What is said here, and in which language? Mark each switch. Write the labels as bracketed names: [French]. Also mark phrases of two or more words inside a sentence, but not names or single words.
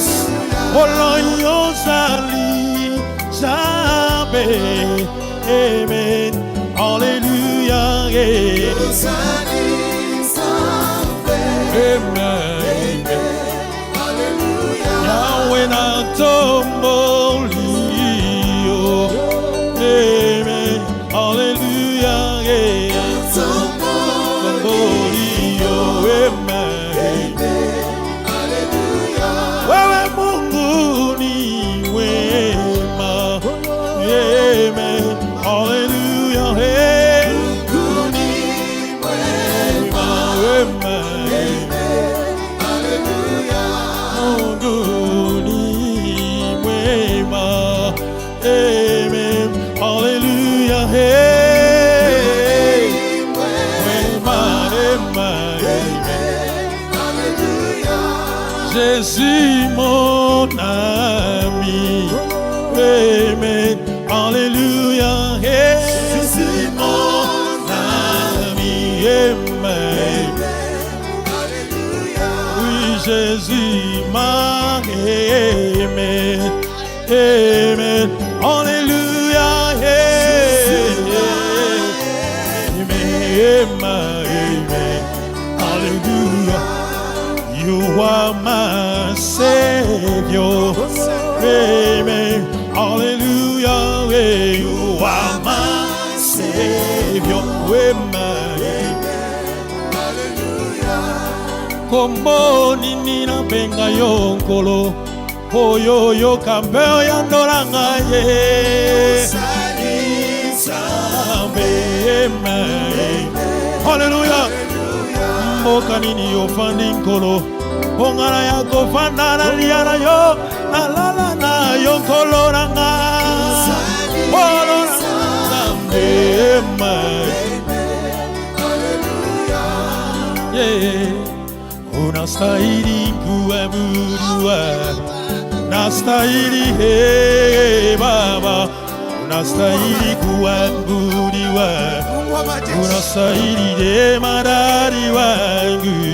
[Lingala] Olo yozali Nzambe. Amen. Hallelujah. Ozali Nzambe. Amen. Hallelujah. Yahweh na tombolio. Amen. Hallelujah. Tombolio. Amen. [Swahili] Hallelujah. Wewe Mungu ni wema. Amen. Hallelujah. Mungu ni wema. Amen. Hallelujah. Mungu ni wema. Amen. Hallelujah. Wema. [French] Amen. Jésus mon ami. Amen. Alléluia. Jésus mon ami. Amen. Oui, Jésus m'a aimé. Amen. Alléluia. Amen. [English] Hallelujah. You are my Savior. Amen. Hallelujah. You are my Savior. Amen. [Lingala] Kombo nini na benga yo nkolo oyo yo kambeo ya ndolanga ye Hallelujah. Mboka nini yo fandi nkolo ongara ya kofanda na liana yo na lala na yo nkolo nanga [Swahili] Unastahili kuabudiwa, unastahili Baba, unastahili kuabudiwa, unastahili jemadari wangu